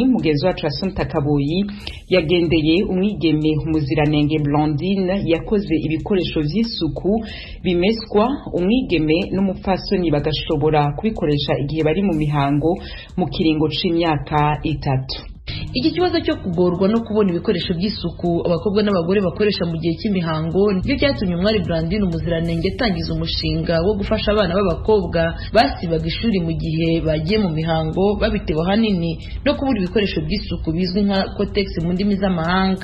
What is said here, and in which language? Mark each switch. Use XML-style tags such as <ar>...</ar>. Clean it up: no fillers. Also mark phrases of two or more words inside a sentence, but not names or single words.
<rn>Mugenzi wacu Assumpta Kaboyi yagendeye umwigeme Muziranenge Blandine yakoze ibikoresho vy'isuku bimeswa umwigeme n'umupfasoni bagashobora kubikoresha igihe bari mu mihango mu kiringo c'imyaka 3.</rn> <rw>Iki kibazo cyo kugorwa no kubona ibikoresho by'isuku abakobwa n'abagore bakoresha mu gihe cy'imihango nibyo cyatumye umwari Blandine Umuziranenge atangiza umushinga wo gufasha abana b'abakobwa basibaga ishuri mu gihe bagiye mu mihango babitewe hanini no kubura ibikoresho by'isuku bizwi nka Cotex mu ndimi z'amahanga.</rw>